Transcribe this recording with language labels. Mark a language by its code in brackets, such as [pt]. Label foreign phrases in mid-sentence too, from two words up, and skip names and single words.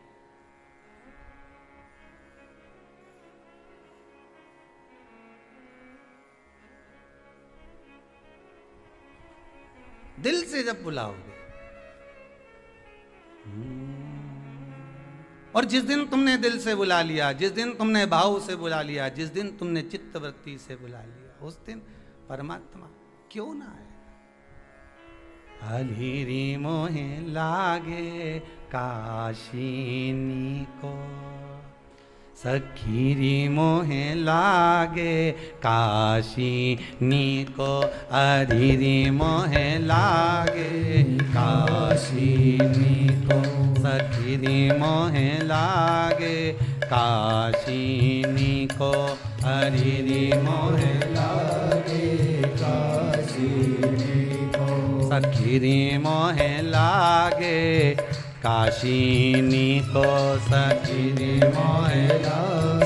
[hi] दिल से जब बुलाओगे। और जिस दिन तुमने दिल से बुला लिया, जिस दिन तुमने भाव से बुला लिया, जिस दिन तुमने चित्तवृत्ति से बुला लिया, उस दिन परमात्मा क्यों ना आए? [bra] हलिरी मोहे लागे काशिनी को, सखीरी मोहे लागे काशिनी को, अरिरी मोहे लागे काशिनी को, सखीरी मोहे लागे काशिनी को, अरिरी मोहे लागे काशिनी को, सखीरी मोहे लागे काशिनी को, सखीरी मोहे लागे।